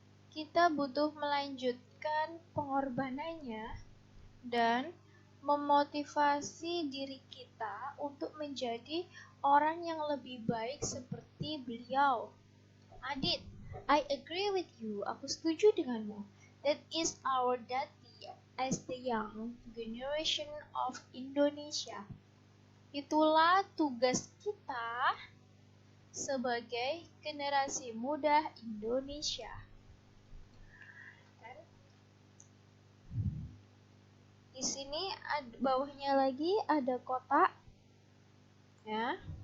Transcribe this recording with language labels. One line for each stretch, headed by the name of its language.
Indonesian: Kita butuh melanjutkan pengorbanannya dan memotivasi diri kita untuk menjadi orang yang lebih baik seperti beliau.
English: Adit, I agree with you.
Indonesian: Aku setuju denganmu.
English: That is our duty as the young generation of Indonesia.
Indonesian: Itulah tugas kita sebagai generasi muda Indonesia. Di sini bawahnya lagi ada kotak, ya.